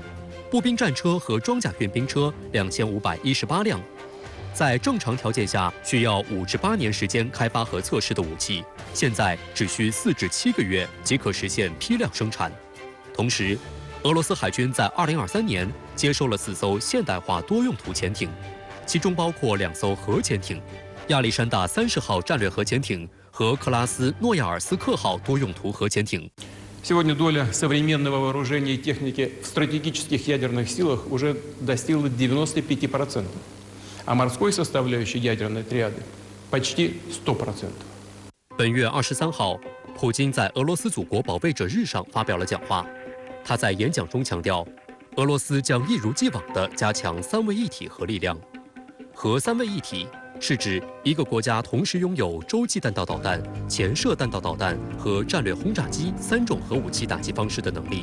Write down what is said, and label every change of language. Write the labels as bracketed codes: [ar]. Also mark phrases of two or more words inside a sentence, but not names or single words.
[zh] 步兵战车和装甲运兵车2518辆，在正常条件下需要5至8年时间开发和测试的武器，现在只需4至7个月即可实现批量生产。同时，俄罗斯海军在2023年接收了4艘现代化多用途潜艇，其中包括2艘核潜艇——亚历山大30号战略核潜艇和克拉斯诺亚尔斯克号多用途核潜艇。 [ru] Сегодня доля современного вооружения и техники в стратегических ядерных силах уже достигла 95%, а морской составляющей ядерной триады почти 100%. [zh] 本月23号，普京在俄罗斯祖国宝贝者日上发表了讲话。他在演讲中强调，俄罗斯将一如既往地加强3位一体核力量。核3位一体是指一个国家同时拥有洲际弹道导弹、潜射弹道导弹和战略轰炸机3种核武器打击方式的能力。